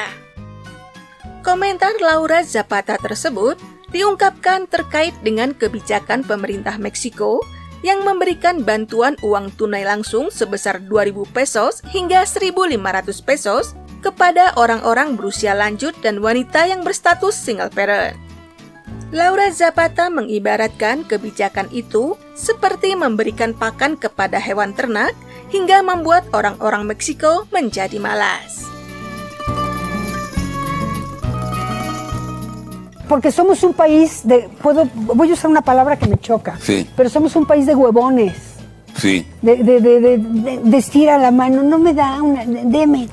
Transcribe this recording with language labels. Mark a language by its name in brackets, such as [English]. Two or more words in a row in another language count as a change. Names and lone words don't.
[Indonesian] Komentar Laura Zapata tersebut diungkapkan terkait dengan kebijakan pemerintah Meksiko yang memberikan bantuan uang tunai langsung sebesar 2.000 pesos hingga 1.500 pesos kepada orang-orang berusia lanjut dan wanita yang berstatus [English] single parent. [Indonesian] Laura Zapata mengibaratkan kebijakan itu seperti memberikan pakan kepada hewan ternak hingga membuat orang-orang Meksiko menjadi malas. [Spanish] Porque somos un país voy a usar una palabra que me choca, sí, pero somos un país de huevones. Sí. De estira la mano, no me da una, deme.